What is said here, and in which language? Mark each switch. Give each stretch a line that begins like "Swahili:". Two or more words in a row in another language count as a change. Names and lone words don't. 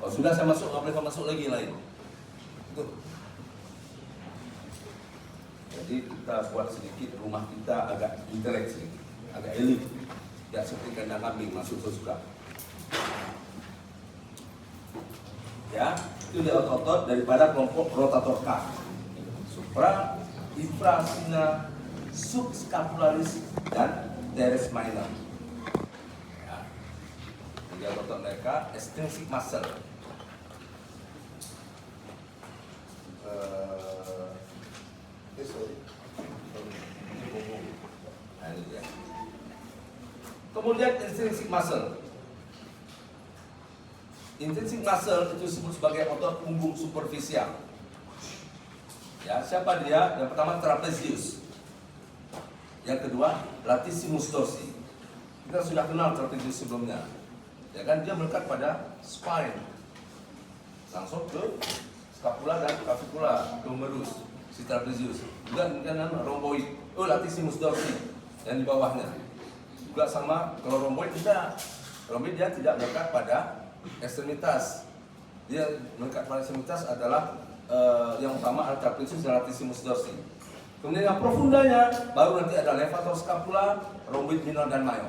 Indonesian: Kalau sudah saya masuk, nggak boleh masuk lagi lain. Itu. Jadi kita buat sedikit rumah kita agak intelek sedikit, agak elit, tidak seperti kandang kambing masuk suka. Ya, itu dia otot-otot daripada kelompok
English: rotator cuff.
Indonesian: Supra, infrasina, subscapularis dan teres minor. Ya. Jadi otot mereka
English: extrinsic muscle.
Indonesian: Nah, ini dia. Kemudian
English: intrinsic muscle. Intrinsic muscle
Indonesian: itu disebut sebagai otot punggung superficial. Ya, siapa dia? Yang pertama trapezius. Yang kedua latissimus dorsi. Kita sudah kenal trapezius sebelumnya. Ya kan, dia melekat pada spine. Langsung ke scapula dan clavicula, ke humerus, si trapezius. Juga dengan rhomboid. Oh, latissimus dorsi yang di bawahnya. Juga sama, kalau rhomboid tidak. Rhomboid dia tidak melekat pada ekstremitas. Dia melekat pada ekstremitas adalah yang utama adalah trapezius dan latissimus dorsi. Kemudian yang profundanya baru nanti ada levator scapula, rhomboid minor dan major.